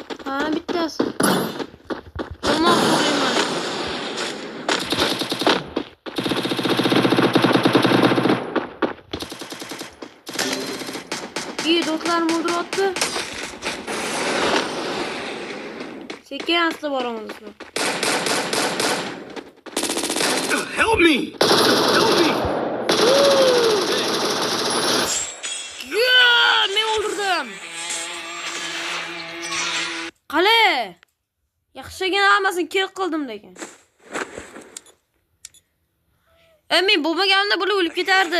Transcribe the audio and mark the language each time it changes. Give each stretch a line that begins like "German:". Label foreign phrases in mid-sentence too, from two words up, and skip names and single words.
Uzbek: Ha, bittasi. Tomoq qo'yman. İyi do'stlarim o'ldiryapti. Sekin asta boramiz.
English: Help me! Help me!
Uzbek: Men o'ldirdim. Qale? Yaxshigina hammasini kill qildim lekin. Men bo'lmaganimda bular o'lib ketardi.